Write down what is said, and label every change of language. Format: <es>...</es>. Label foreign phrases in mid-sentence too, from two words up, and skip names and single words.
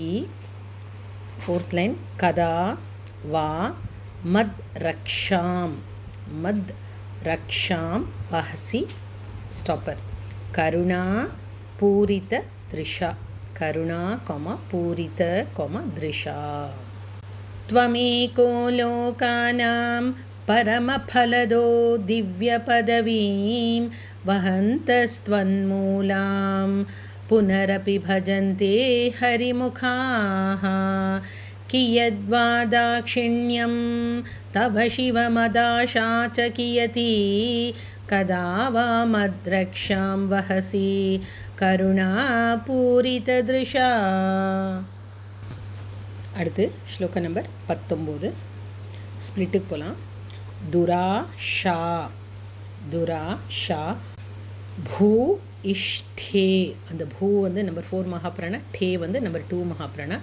<sa>4th லைன் कदा वा मद्रक्षां वहसि ஸ்டாப்பர் करुणा पूरित दृशा करुणा पूरित दृशा. त्वमेको लोकानां परमफलदो दिव्यपदवीं वहन्तस्त्वन्मूलां पुनरपि भजन्ते हरिमुखाः. कियद्वा दाक्षिण्यं तव शिवमदाशा च कियती कदा वा मद्रक्षां वहसि करुणापूरितदृशा.</sa> <ta>அடுத்து ஸ்லோக நம்பர் 19 ஸ்ப்ளிட்டுக்கு போகலாம்.</ta> <sa>दुराशा भू इष्टे</sa> <ta>அந்த பூ வந்து நம்பர் 4 மகாப்ராணா, டே வந்து நம்பர் 2 மகாப்ராணா.</ta>